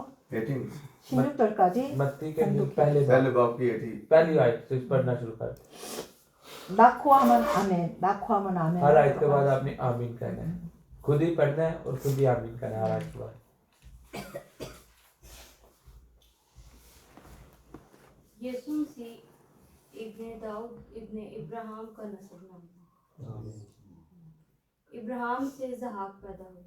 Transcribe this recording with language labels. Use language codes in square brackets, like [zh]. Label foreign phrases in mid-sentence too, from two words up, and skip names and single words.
[ko] 18. 16절까지 [ur] متی کے انجیل پہلے पहले बाब باپ کی 18. پہلی آیت سے پڑھنا شروع کر. [ko] 낳고 하면 아멘, 낳고 하면 아멘. [ur] ہر آیت کے بعد آپ نے آمین کہنا ہے، خود ہی پڑھنا ہے اور خود ہی آمین کہنا ہے ہر آیت کے بعد. یسوع مسیح ابن داؤد ابن ابراہیم کا نسل نام. ابراہیم سے اسحاق پیدا ہوا